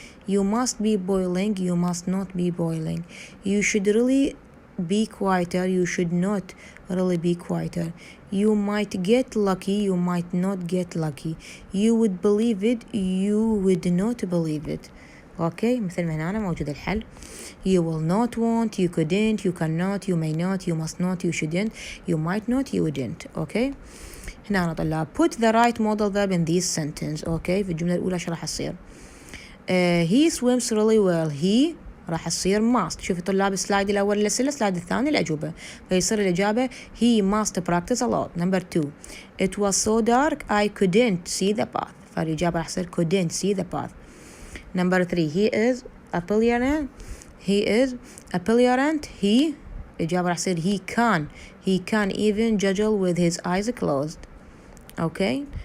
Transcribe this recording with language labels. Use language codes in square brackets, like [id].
[en] You must be boiling. You must not be boiling. You should really be quieter. You should not really be quieter. You might get lucky. You might not get lucky. You would believe it. You would not believe it. [ar] Okay, مثل ما هنا موجود الحل. [en] You will not want. You couldn't. You cannot. You may not. You must not. You shouldn't. You might not. You wouldn't. Okay. [ar] هنا أنا طلع [en] put the right modal verb in this sentence. [ar] Okay. في الجملة الأولى شو راح يصير؟ [en] He swims really well. [ar] He راح تصير must. شوف طلاب السلايد الأول الأسئلة، السلايد الثاني الأجوبة، فيصير الإجابة [en] he must practice a lot. Number 2 it was so dark I couldn't see the path. [ar] فالإجابة راح تصير [en] couldn't see the path. Number 3 he is apparent. he [ar] الإجابة راح تصير [en] he can even juggle with his eyes closed. Okay.